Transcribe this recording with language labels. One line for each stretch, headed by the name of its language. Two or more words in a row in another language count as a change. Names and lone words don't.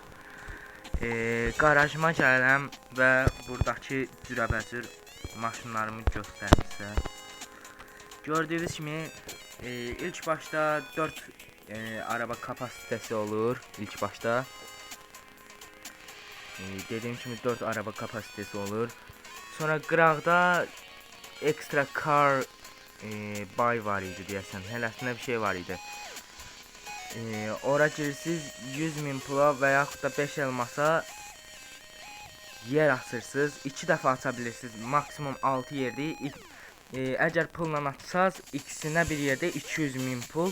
Azerbaijani: Qarajıma gələm və buradakı cürəbəcür maşınlarımı göstərim sizə. Gördüyünüz kimi ilk başda 4
Turkish: araba kapasitesi
Azerbaijani: olur. İlk başta dediyim kimi 4
Turkish: araba kapasitesi
Azerbaijani: olur. Sonra qıraqda
English: extra car buy
Azerbaijani: var idi deyəsən. Hələsində bir şey var idi. Ora girirsiniz 100.000 pula və yaxud da 5 elmasa yer açırsınız. 2 dəfə aça bilirsiniz. Maksimum 6 yerdir. Əgər pulla açsaz ikisinə bir yerdə 200.000 pul.